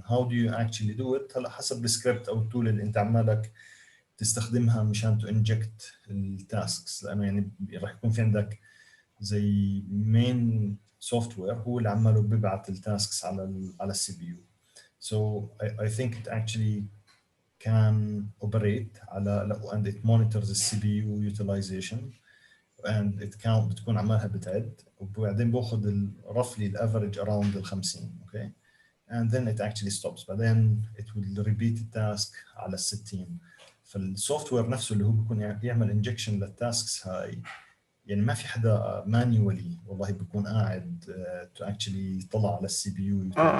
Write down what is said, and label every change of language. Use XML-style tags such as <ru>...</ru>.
<en>How do you actually do it؟</en> <ar>هلا حسب السكريبت او التول اللي انت عمالك تستخدمها مشان تو انجكت التاسكس لانه يعني راح يكون في عندك زي مين سوفت وير هو اللي عماله بيبعت التاسكس على السي بي يو.</ar> <en>So I think it actually can operate على and it monitors the CPU utilization and it count</en> <ar>بتكون عمالها بتعد وبعدين باخذ</ar> <en>roughly</en> <ar>الافرج around ال 50</ar> <en>okay and then it actually stops</en> <ar>بعدين</ar> <en>it will repeat</en> <ar>التاسك على ال 60 فالسوفت وير نفسه اللي هو بيكون يعمل انجكشن للتاسكس هاي يعني ما في حدا مانيولي والله بيكون قاعد</ar> <en>to actually</en> <ar>يطلع على السي بي يو</ar>